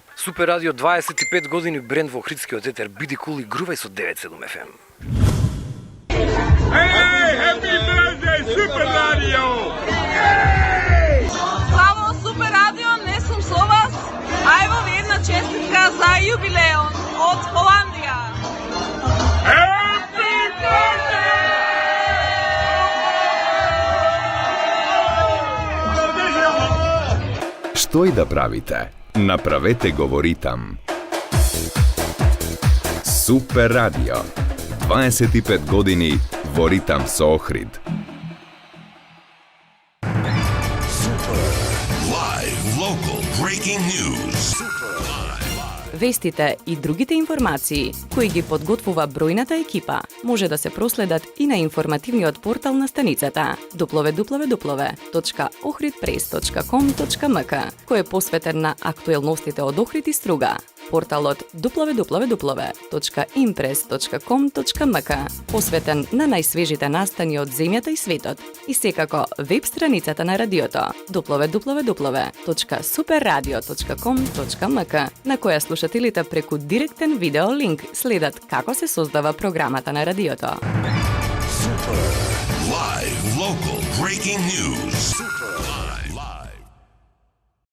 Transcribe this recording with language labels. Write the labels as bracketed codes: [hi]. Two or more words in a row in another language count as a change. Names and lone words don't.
[mk] Супер Радио 25 години бренд во Охридскиот етер, биди кул и грувај со 97 FM. [en] Hey, happy birthday, Super Radio! [mk] Славо, Супер Радио, не сум со вас, а ево ви една честитка за јубилеон од Холандија. [en] Happy birthday! [mk] Што и да правите, направете го ритам. Супер Радио. 25 години во ритам со Охрид. [en] Live local breaking news. [mk] Вестите и другите информации кои ги подготвува бројната екипа може да се проследат и на информативниот портал на станицата www.ohridpress.com.mk кој е посветен на актуелностите од Охрид и Струга. Порталот www.impress.com.mk посветен на најсвежите настани од земјата и светот и секако веб страницата на радиото www.superradio.com.mk на која слушателите преку директен видео линк следат како се создава програмата на радиото. [en] Live local breaking news.